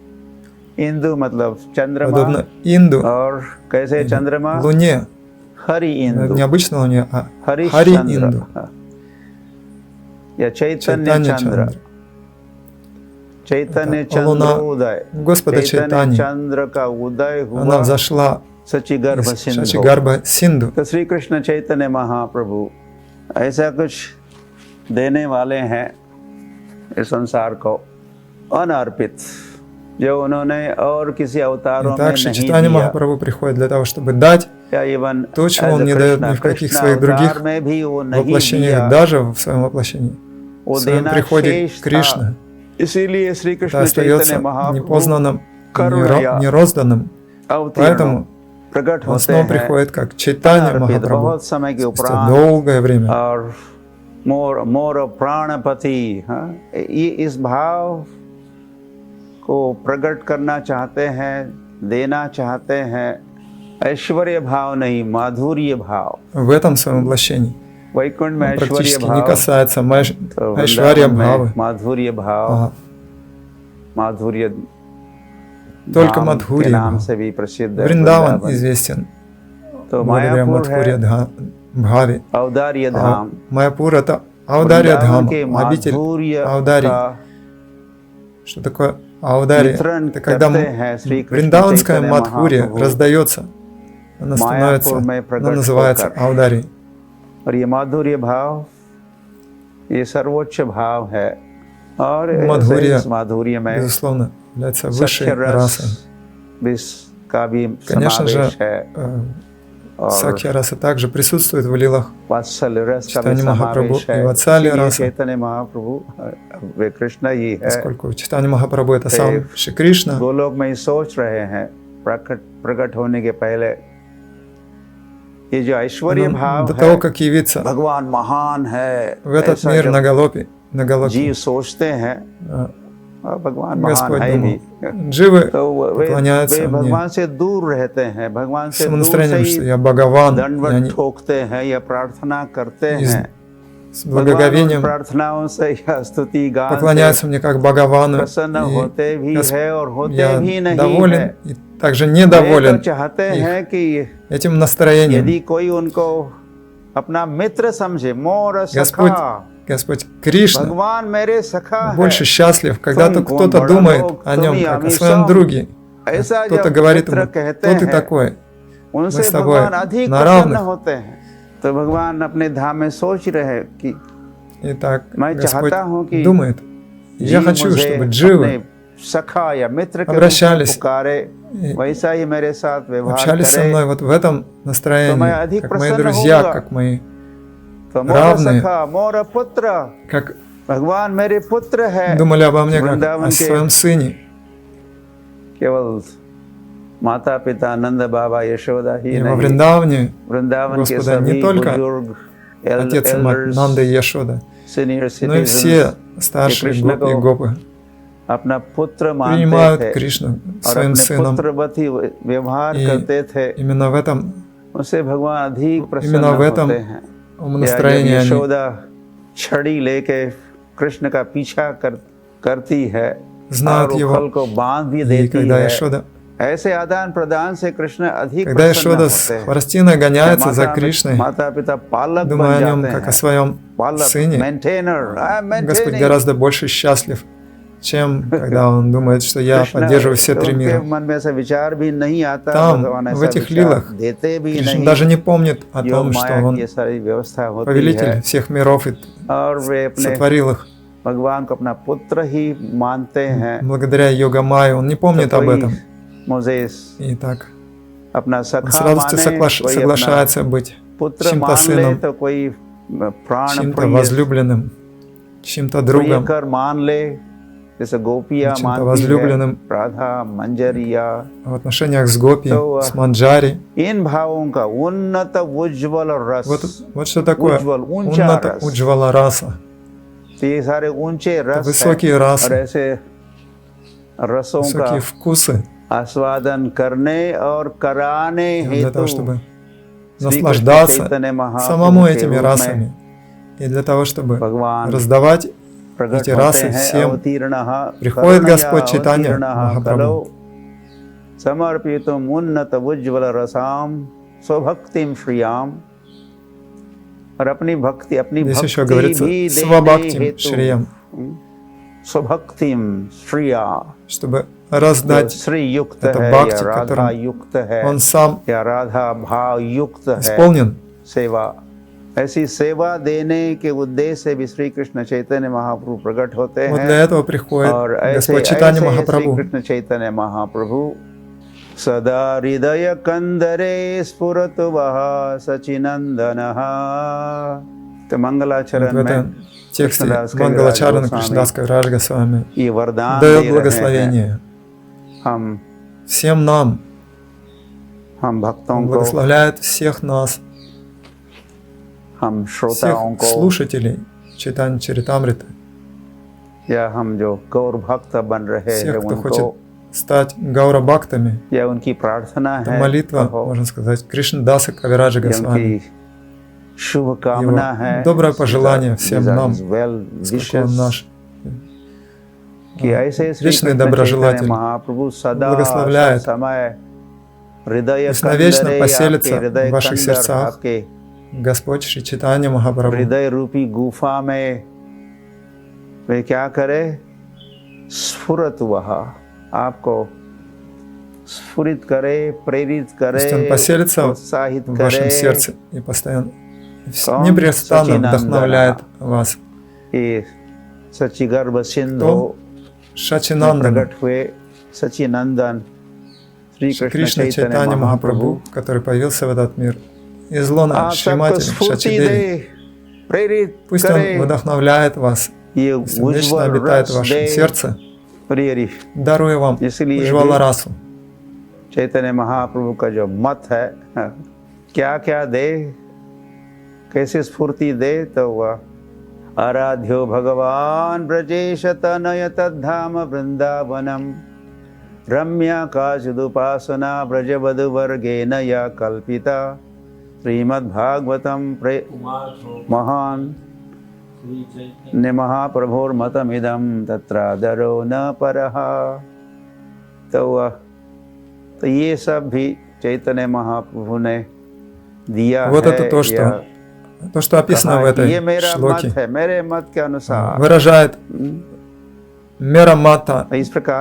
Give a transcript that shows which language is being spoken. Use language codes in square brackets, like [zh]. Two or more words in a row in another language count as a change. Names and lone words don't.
[ru] Подобно Инду, Луне, не обычно Луне, а Хари Инду, Чайтанья Чандра. Луна Господа Чайтани, она взошла из Шачигарба Синду. [hi] Шри Кришна Chaitanya Mahaprabhu ऐसा कुछ देने वाले हैं इस संसार को अनर्पित, जो उन्होंने और किसी अवतारों में नहीं [ru] Чайтанья Махапрабху приходит для того, чтобы дать то, чего он не дает ни в каких своих других воплощениях, даже в своем воплощении. В своем приходе Кришна. Это остается непознанным, нерозданным. Поэтому он снова приходит как Чайтанья Махапрабху спустя долгое время. [hi] इस भाव को प्रकट करना चाहते हैं, देना चाहते हैं, ऐश्वर्य भाव नहीं, माधुर्य भाव. [ru] В этом своем воплощении [hi] वैकुंठ में [ru] практически не касается Айшварья Бхавы. [hi] माधुर्य भाव, माधुर्य [ru] только Мадхурья. Вриндаван известен благодаря Мадхурья Бхаве. Майяпур — это Аударья Дхам, обитель Аударьи. Что такое Аударья? Это когда вриндаванская Мадхурья раздается, она становится, она называется Аударьей. [hi] और ये माधुर्य भाव, ये सर्वोच्च भाव है, और इस माधुर्य में [ru] безусловно является высшей расой. Конечно же, Сакья раса также присутствует в лилах Чайтаньи Махапрабху и Ватсалья раса, поскольку Чайтанья Махапрабху — это сам Шри Кришна. [hi] गोलोक में सोच रहे हैं प्रकट होने के पहले, ये जो ऐश्वर्य भाव [ru] до того, как явиться [hi] भगवान महान है, [ru] в этот мир на галопе, [hi] जीव सोचते हैं, भगवान महान है भी, [ru] जीव поклоняются мне [hi] भगवान से दूर रहते हैं, भगवान से [ru] с настроением, что я Бхагаван, [hi] दंडवत ठोकते हैं या प्रार्थना करते हैं, [ru] с благоговением [hi] प्रार्थनाओं से या स्तुति गान [ru] поклоняются мне как Бхагавану, [hi] प्रसन्न होते भी है और होते [ru] я [hi] भी नहीं [ru] доволен [hi] है. [ru] и также недоволен [hi] चाहते हैं कि [ru] этим настроением. [hi] यदि कोई उनको अपना मित्र समझे, मोर सखा, [ru] Господь Кришна [hi] भगवान मेरे सखा [ru] больше счастлив, когда кто-то думает о нем как о своем друге. Кто-то говорит ему: кто ты такой? Мы с тобой на равных. [hi] तो भगवान अपने धाम में सोच रहे कि [ru] Итак, [hi] मैं चाहता हूँ कि [ru] думает: я хочу, чтобы дживы [hi] सखा या मित्र के [ru] обращались, [hi] पुकारे, वैसा ही मेरे साथ व्यवहार [ru] общались со мной вот в этом настроении, как мои друзья, как мои равные, как [hi] भगवान मेरे पुत्र है, [ru] думали обо мне как о своем сыне. [hi] केवल माता पिता नंद बाबा यशोदा ही [ru] И во Вриндаване [hi] वृंदावन के [ru] Господа не [hi] सभी [ru] только [hi] बुजुर्ग, [ru] отец и мать Нанда и Яшода, но и все старшие гопи и гопы [hi] अपना पुत्र मानते [ru] принимают [hi] थे [ru] Кришну [hi] और [ru] своим [hi] अपने [ru] сыном. [hi] पुत्रवती व्यवहार करते थे. [ru] Именно в этом [hi] उससे भगवान अधिक प्रसन्न होते हैं. [ru] настроении они [hi] यशोदा छड़ी लेके कृष्ण का पीछा करती है [ru] знают [hi] और [ru] его. [hi] फल को बांध भी [ru] И [hi] देती [ru] когда [hi] है. [ru] Яшода, [hi] ऐसे आदान प्रदान से कृष्ण अधिक [ru] когда [hi] प्रसन्न [ru] Яшода с [hi] होते हैं. [ru] хворостиной гоняется за Кришной, [hi] माता पिता पालक [ru] думая [hi] बन [ru] о нем [hi] जाते [ru] как о [hi] हैं. [ru] своем [hi] पालक, [ru] сыне, [hi] मेंटेनर, [ru] Господь гораздо больше счастлив, чем когда он думает, что я поддерживаю все три мира. Там, в этих лилах, Кришна даже не помнит о том, что он повелитель всех миров и сотворил их. Благодаря Йога-майе он не помнит об этом. Итак, он с радостью соглашается быть чьим-то сыном, чьим-то возлюбленным, чьим-то другом. [hi] जैसे गोपियाँ [ru] чем-то [hi] मानती है [ru] возлюбленным [hi] राधा मंजरिया, [ru] в отношениях с гопи, с манджари. [hi] इन भावों का उन्नत उज्ज्वल रस, [ru] Вот что такое [hi] उज्ज्वल ऊंचा [ru] унната [hi] रस, [ru] уджвала раса. [hi] तो ये सारे ऊंचे रस [ru] высокие [hi] हैं, [ru] रасы, [hi] और ऐसे रसों का [ru] высокие वкусы [hi] आस्वादन करने और कराने [ru] для того, [hi] हेतु [ru] чтобы [hi] श्री कृष्ण [ru] наслаждаться [hi] चैतन्य [ru] самому [hi] महाप्रभु के [ru] этими [hi] रूप में [ru] расами. И для того, чтобы [hi] भगवान [ru] раздавать [hi] प्रकट [ru] эти [hi] होते [ru] расы [hi] हैं। [ru] всем, [sa] अवतीर्णः [ru] приходит [sa] करुणया [ru] Господь Чайтанья [sa] अवतीर्णः [ru] Махапрабху. [sa] कलौ समर्पितुम् उन्नत उज्ज्वल रसाम स्वभक्तिम श्रियाम, [hi] और अपनी भक्ति, अपनी [ru] Здесь еще [hi] भक्ति [ru] говорится [hi] भी देने [ru] «свабхактим [hi] हेतु [ru] шриям», [sa] स्वभक्तिम श्रिया, [ru] чтобы [hi] जो [ru] раздать [hi] श्री युक्त [ru] это [hi] है या [ru] бхакти, [hi] राधा [ru] которым [hi] युक्त है [ru] он сам [hi] या राधा भाव युक्त है [ru] исполнен. [hi] सेवा, ऐसी सेवा देने के उद्देश्य से भी श्री कृष्ण चैतन्य महाप्रभु प्रकट होते [ru] Вот [hi] हैं। [ru] для этого приходит [hi] और ऐसे [ru] Господь Чайтанья [hi] श्री [ru] Махапрабху. [sa] कृष्ण चैतन्य महाप्रभु सदा हृदय कंदरे स्फुरतु वः सचिनंदनः। [hi] तो मंगलाचरण [ru] Вот в [hi] में [ru] этом тексте [hi] कृष्णदास [ru] Мангалачарана [hi] कविराज [ru] Кришнадас Кавирадж Госвами [hi] ये वरदान [ru] дает [hi] दे रहे [ru] благословение [hi] हैं। हम [ru] всем нам, [hi] भक्तों [ru] Он [hi] को, [ru] благословляет всех нас, [hi] हम [ru] всех [hi] श्रोताओं को, [ru] слушателей Чайтанья Чаритамриты, [hi] या हम जो गौर भक्त बन रहे हैं [ru] всех, кто [hi] उनको, [ru] хочет стать гаура-бхактами. [hi] या उनकी प्रार्थना [ru] Это [hi] है, [ru] молитва, [hi] कहो, [ru] можно сказать, Кришнадаса Кавираджа [hi] या [ru] Госвами. [hi] उनकी शुभकामना है, [ru] Его доброе пожелание всем нам, [en] well [ru] поскольку [en] wishes, [ru] Он наш [hi] कि ऐसे श्री [ru] вечный [hi] कृष्ण [ru] доброжелатель, [hi] चैतन्य महाप्रभु सदा [ru] благословляет, [hi] समय हृदय [ru] пусть навечно [hi] कंदरे, [ru] поселится [hi] आपके हृदय [ru] в ваших [hi] कंदर, [ru] сердцах [hi] आपके [ru] Господь Шри Чайтанья Махапрабху. [hi] हृदय रूपी गुफा में वे क्या करे, स्फुरत वह आपको स्फुरित करे, प्रेरित करे, [ru] Пусть Он поселится [hi] प्रोत्साहित [ru] в вашем [hi] करे, [ru] сердце и постоянно, непрестанно вдохновляет вас. [hi] ये सच्चिगर्भ सिंधु [ru] Шачинандан, [hi] प्रकट हुए सच्चिनंदन श्री कृष्ण [ru] Кришна [hi] चैतन्य [ru] Чайтанья [hi] महाप्रभु, [ru] Махапрабху, который появился в этот мир из лона [hi] आप सबको [ru] Шримати [hi] स्फूर्ति [ru] Шачидеви. [hi] दे, प्रेरित [ru] Пусть Он [hi] करे, [ru] вдохновляет вас, [hi] ये [ru] пусть Он вечно [hi] उज्ज्वल [ru] обитает в [hi] रस [ru] вашем [hi] दे, [ru] сердце, [hi] प्रिय [ru] даруя вам [hi] इसलिए [ru] Уджвала расу. [hi] चैतन्य महाप्रभु का जो मत है, क्या क्या दे, कैसे स्फूर्ति दे, तो वह [sa] आराध्यो भगवान ब्रजेश तनय तद्धाम वृंदावनम रम्या काचिदुपासना ब्रजवधुवर्गेन या कल्पिता श्रीमद्भागवतम महान ने महाप्रभोर्मतमिदं तत्रादरो न परः। [hi] तो ये सब भी चैतन्य महाप्रभु ने दिया [ru] Вот [hi] है, [ru] это то, что описано в этой [hi] ये मेरा मत [ru] шлоке, [hi] है, मेरे मत के अनुसार [ru] выражает [hi] मेरा मत. इस प्रकार